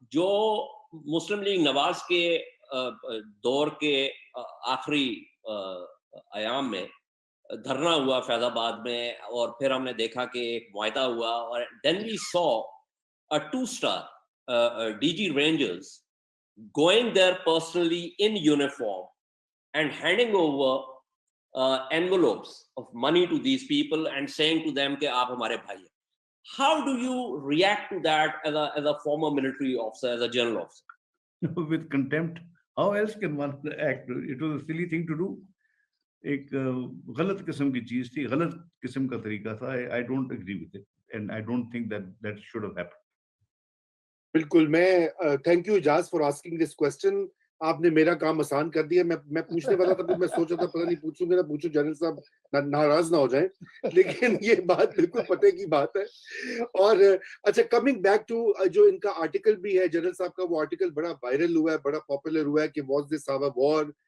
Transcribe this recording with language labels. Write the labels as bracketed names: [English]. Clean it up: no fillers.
[Urdu] جو مسلم لیگ نواز کے دور کے آخری ایام میں دھرنا ہوا فیض آباد میں، اور پھر ہم نے دیکھا کہ ایک معاہدہ ہوا، اور [English] then we saw a 2-star DG Rangers going there personally in uniform and handing over envelopes of money to these people and saying to them [Urdu] کہ آپ ہمارے بھائی ہیں. [English] How do you react to that as a former military officer, as a general officer? With contempt. How else can one act? It was a silly thing to do. [Urdu] ایک غلط قسم کی چیز تھی، غلط قسم کا طریقہ تھا. [English] I don't agree with it and I don't think that should have happened. [Urdu] بالکل. میں [English] Thank you Ijaz for asking this question. [Urdu] آپ نے میرا کام آسان کر دیا. میں پوچھنے والا تھا، میں سوچا تھا پتہ نہیں پوچھوں گا نہ پوچھوں، جنرل صاحب ناراض نہ ہو جائیں، لیکن یہ بات بالکل پتہ کی بات ہے. اور اچھا، [English] coming back to [Urdu] جو ان کا آرٹیکل بھی ہے جنرل صاحب کا، وہ آرٹیکل بڑا وائرل ہوا ہے، بڑا پاپولر ہوا ہے کہ [English] Was this a war.